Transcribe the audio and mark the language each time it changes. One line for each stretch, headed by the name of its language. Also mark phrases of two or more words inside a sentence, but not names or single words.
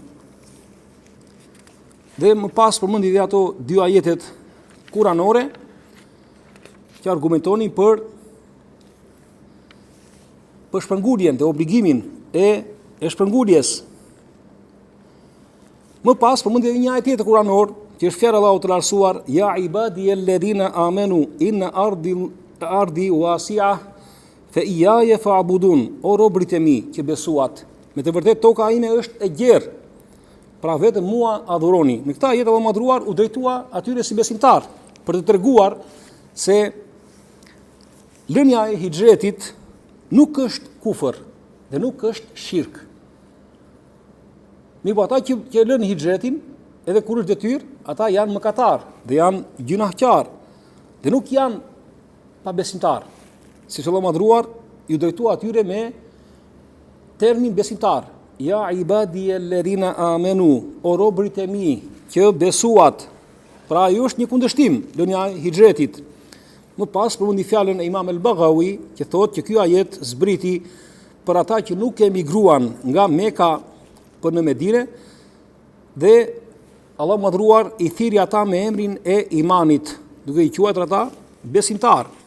Albanian: Dhe më pas përmendi dhe ato dy ajetet kuranore që argumentonin për shpërnguljen dhe obligimin e shpërnguljes. Më pas përmendi edhe një ajet tjetër kuranor, që është fjalë Allahu të lartësuar,
Arabic: ja ibadi alladhina amanu inna ardi wasi'a fa iyaya fa'budun,
Albanian: o robrit e mi që besuat, me të vërtetë toka ime është e gjerë, pra vetëm mua adhuroni. Në këtë ajet Allahu madhruar u drejtua atyre si besimtar për të treguar se lënia e hijretit nuk është kufër dhe nuk është shirk. Mirë, po ata që lënë hijretin, edhe kur është detyrë, ata janë mëkatar dhe janë gjunahqar dhe nuk janë pabesimtar. Si Allahu madhruar ju drejtua atyre me termin besimtar.
Arabic: Ja ibadi alladhina amanu,
Albanian: o robrit e mi që besuat. Pra ajo është një kundërshtim lënia e hijretit. Më pas përmendi fjalën e Imam al-Baghawi që thotë që ky ajet zbriti për ata që nuk emigruan nga Meka për në Medinë dhe Allah madhruar i thiri ata me emrin e imanit, duke i quajtur ata besimtar.